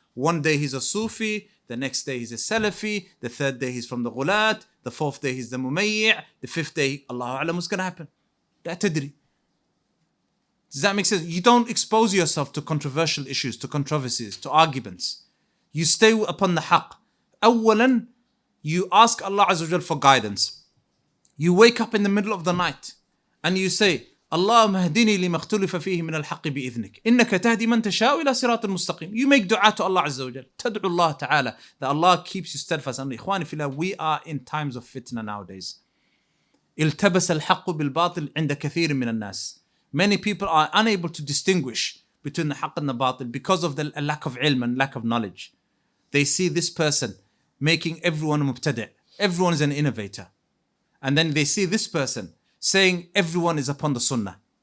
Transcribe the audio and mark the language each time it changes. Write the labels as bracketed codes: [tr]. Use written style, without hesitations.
[en] One day he's a Sufi, the next day he's a Salafi, the third day he's from the Ghulat, the fourth day he's the Mumayyi', the fifth day, Allahu A'lam, what's going to happen? [ar] لا تدري. [en] Does that make sense? You don't expose yourself to controversial issues, to controversies, to arguments. You stay upon the haqq. أولا, you ask Allah Azza wa Jal for guidance. You wake up in the middle of the night and you say, [ar] اللهم اهدني لما اختلف فيه من الحق بإذنك إنك تهدي من تشاء إلى صراط المستقيم. [en] You make dua to Allah Azza wa Jal. [ar] تدعو الله تعالى [en] that Allah keeps you steadfast. And [ar] إخواني في الله, [en] we are in times of fitna nowadays. [ar] التبس الحق بالباطل عند كثير من الناس. [en] Many people are unable to distinguish between the haqq and the batil because of the lack of ilm and lack of knowledge. They see this person making everyone mubtadi'. Everyone is an innovator. And then they see this person saying everyone is upon the sunnah.